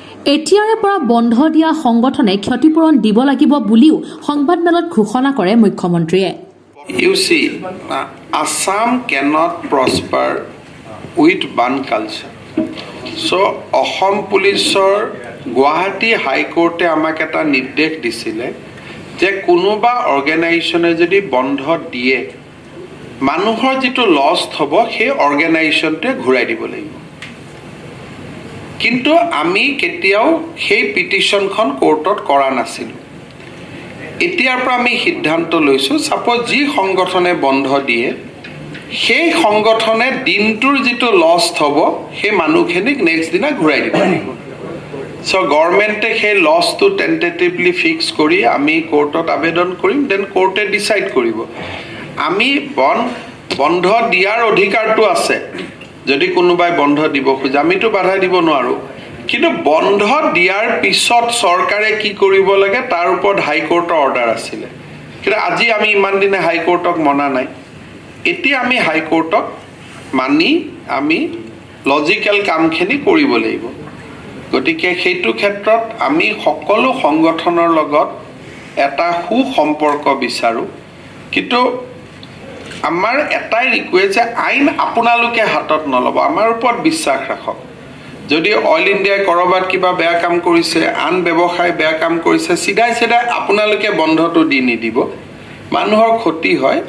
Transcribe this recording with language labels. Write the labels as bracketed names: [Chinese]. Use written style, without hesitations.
[Assamese] এতিয়াৰে পৰা বন্ধ দিয়া সংগঠনে ক্ষতিপূৰণ দিব লাগিব বুলিও সংবাদমেলত ঘোষণা কৰে মুখ্যমন্ত্ৰীয়ে। [English] You see, Assam cannot prosper with ban culture. [Assamese] So, Assam Policeor Guwahati High Court আমাক এটা নিৰ্দেশ দিছিলে যে কোনোবা অৰ্গেনাইজেশ্যনে যদি বন্ধ দিয়ে মানুহৰ যেটো লষ্ট হ'ব সেই অৰ্গেনাইজেশ্যনটোৱে ঘূৰাই দিব লাগিব। কিন্তু আমি কেতিয়াও সেই পিটিশনখন কোৰ্টত কৰা নাছিলোঁ। এতিয়াৰ পৰা আমি সিদ্ধান্ত লৈছোঁ সাপোজ যি সংগঠনে বন্ধ দিয়ে সেই সংগঠনে দিনটোৰ যেটো লষ্ট হ'ব সেই মানুহখিনিক নেক্সট দিনা ঘূৰাই দিব লাগিব। সো গভৰ্ণমেণ্টে সেই লছটো টেন্টেটিভলি ফিক্স কৰি আমি কোৰ্টত আবেদন কৰিম, দেন কোৰ্টে ডিসাইড কৰিব। আমি বন্ধ দিয়াৰ অধিকাৰটো আছে। যদি কোনোবাই বন্ধ দিব খোজে আমিতো বাধা দিব নোৱাৰো, কিন্তু বন্ধ দিয়াৰ পিছত চৰকাৰে কি কৰিব লাগে তাৰ ওপৰত হাইকোৰ্টৰ অৰ্ডাৰ আছিলে। কিন্তু আজি আমি ইমান দিনে হাইকোৰ্টক মনা নাই। এতিয়া আমি হাইকোৰ্টক মানি আমি লজিক্যাল কামখিনি কৰিব লাগিব। গতিকে সেইটো ক্ষেত্ৰত আমি সকলো সংগঠনৰ লগত এটা সুসম্পৰ্ক বিচাৰো, কিন্তু আমাৰ এটাই ৰিকুৱেষ্ট যে আইন আপোনালোকে হাতত নলব, আমাৰ ওপৰত বিশ্বাস ৰাখক। যদি অইল ইণ্ডিয়াই কৰবাত কিবা বেয়া কাম কৰিছে, আন ব্যৱসায় বেয়া কাম কৰিছে, চিধাই আপোনালোকে বন্ধটো দি নিদিব, মানুহৰ ক্ষতি হয়।